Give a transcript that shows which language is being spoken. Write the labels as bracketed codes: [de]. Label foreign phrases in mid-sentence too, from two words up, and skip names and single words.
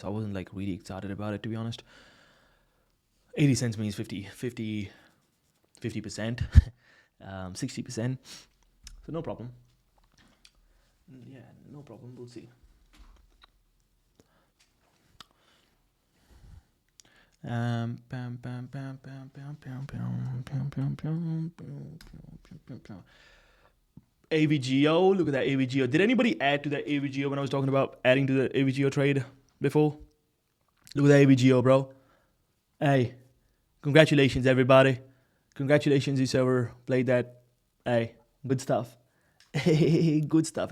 [en] I wasn't like really excited about it, to be honest. 80 cents means 50%, 60%. So no problem. Yeah, no problem. We'll see. Bam, bam, bam, bam, bam, bam, bam, bam, bam, bam, bam, bam, bam. AVGO, look at that AVGO. Did anybody add to that AVGO when I was talking about adding to the AVGO trade before? Look at that AVGO, bro. Hey, congratulations, everybody. Congratulations, whoever played that. Hey, good stuff. Hey, good stuff.